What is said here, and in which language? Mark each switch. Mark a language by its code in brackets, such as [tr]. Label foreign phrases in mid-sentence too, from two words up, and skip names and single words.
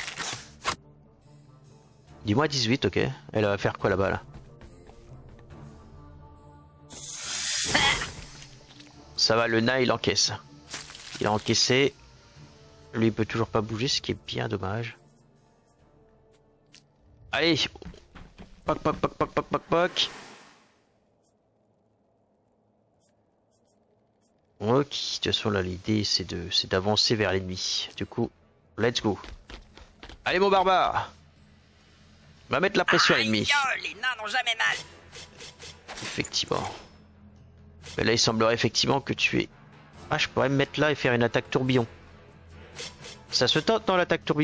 [fr] Dis-moi 18, ok. Elle va faire quoi là-bas, là? Ça va, le nain, il encaisse. Il a encaissé. Lui, il peut toujours pas bouger, ce qui est bien dommage. Allez. Poc, poc, poc, poc, poc, poc, poc. Ok, de toute façon, là, l'idée, c'est d'avancer vers l'ennemi. Du coup, [en] let's go. [fr] Allez, mon barbare. Va mettre la pression à l'ennemi. Les nains n'ont jamais mal. Effectivement. Mais là, il semblerait effectivement que tu es... Ah, je pourrais me mettre là et faire une attaque tourbillon. Ça se tente dans l'attaque tourbillon.